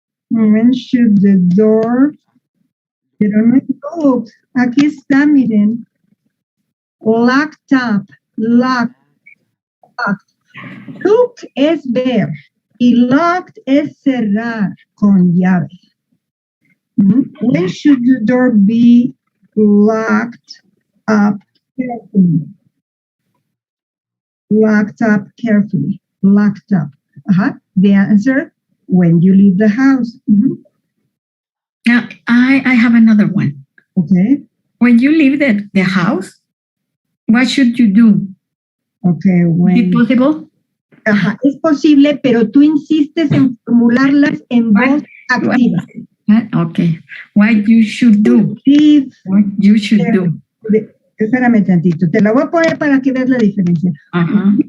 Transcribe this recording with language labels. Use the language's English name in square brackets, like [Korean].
[English] When should the door, [Spanish] pero no es look, aquí está, miren. [English] Locked up, locked. [Spanish] Look es ver y locked es cerrar con llave. [English] When should the door be locked up carefully? Locked up carefully. Locked up. The answer, when you leave the house. Now, I have another one. Okay. When you leave the house, what should you do? Okay, Is it possible? [Spanish] Ajá, es posible, pero tú insistes en formularlas en voz activa. [English] Okay. What you should do. What you should do. [Spanish] Espérame tantito. Te la voy a poner para que veas la diferencia. Ajá.